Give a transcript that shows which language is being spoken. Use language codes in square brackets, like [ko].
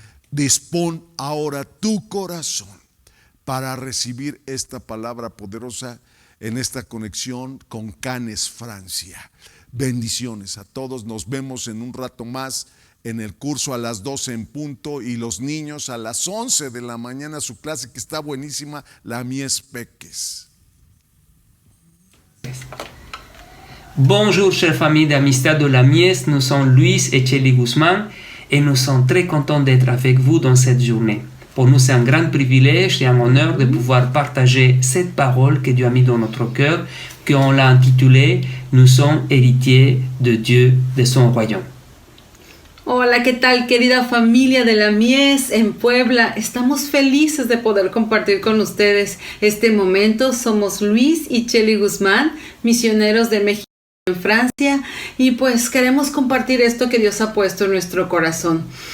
[es] Dispón ahora tu corazón para recibir esta palabra poderosa en esta conexión con Cannes, Francia. Bendiciones a todos. Nos vemos en un rato más en el curso a las 12 en punto y los niños a las 11 de la mañana su clase que está buenísima, La Mies Peques. [fr] Bonjour chère famille d'Amistad de la Mies, nous sommes Luis et Cheli Guzmán et nous sommes très contents d'être avec vous dans cette journée. Pour nous, c'est un grand privilège et un honneur de pouvoir partager cette parole que Dieu a mis dans notre cœur, qu'on l'a intitulée « Nous sommes héritiers de Dieu, de son royaume ». [es] Hola, ¿qué tal, querida familia de la Mies en Puebla? Estamos felices de poder compartir con ustedes este momento. Somos Luis y Chely Guzmán, misioneros de México en Francia, y pues queremos compartir esto que Dios ha puesto en nuestro corazón.